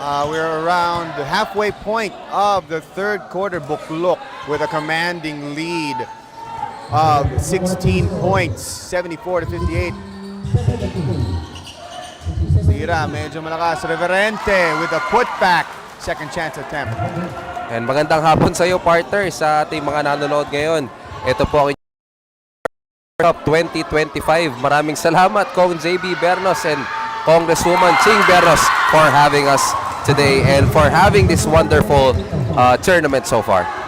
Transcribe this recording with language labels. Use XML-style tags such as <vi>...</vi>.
<en>We're around the halfway point of the third quarter. Buklok with a commanding lead of 16 points, 74-58.</en> <tl>Sira, medyo malakas.</tl> <en>Reverente with a putback. Second chance attempt.</en> <tl>And magandang hapon sa iyo, partner, sa ating mga nanonood ngayon. Ito po ang Cup 2025. Maraming salamat,</tl> <en>Kong JB Bernos and Congresswoman Ching Bernos for having us today and for having this wonderful tournament so far.</en>